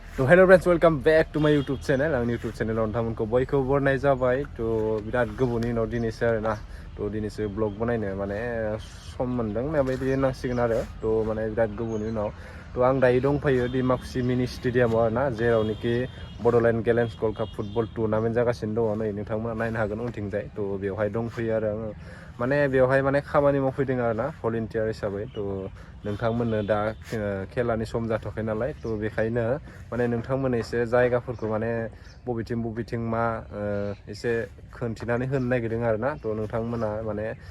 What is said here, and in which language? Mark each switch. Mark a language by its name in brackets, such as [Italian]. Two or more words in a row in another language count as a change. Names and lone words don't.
[Bodo] तो [English] hello friends welcome back to my YouTube channel [Bodo] आंनि यूट्यूब चैनलाव नोंथांमोनखौ बयखौबो बरायनाय जाबाय तो बिराद गोबावनि उनाव दिनैसो आरोना तो दिनैसो ब्लग बनायनो माने सम मोनदों बेबायदि होननांसिगोन आरो तो माने बिराद गोबावनि उनाव तो आं दायो दंफैयो दिमाकुसि मिनि स्टेडियामाव आरोना जेरावनोखि बड'लेण्ड गेलेन्स [English] World Cup football tournament [Bodo] जागासिनो दङ नै नोंथांमोना नायनो हागोन उनथिंजाय तो बेवहाय दंफैयो आरो आङो माने बेवहाय माने खामानि मावफैदों आरोना भलन्टियार हिसाबै तो नोंथांमोननो दा खेलानि सम जाथ'वाखै नालाय तो बेखायनो माने नोंथांमोननो एसे जायगाफोरखौ माने बबेथिं मा एसे खोन्थिनानै होनो नागिरदों आरोना तो नोंथांमोना माने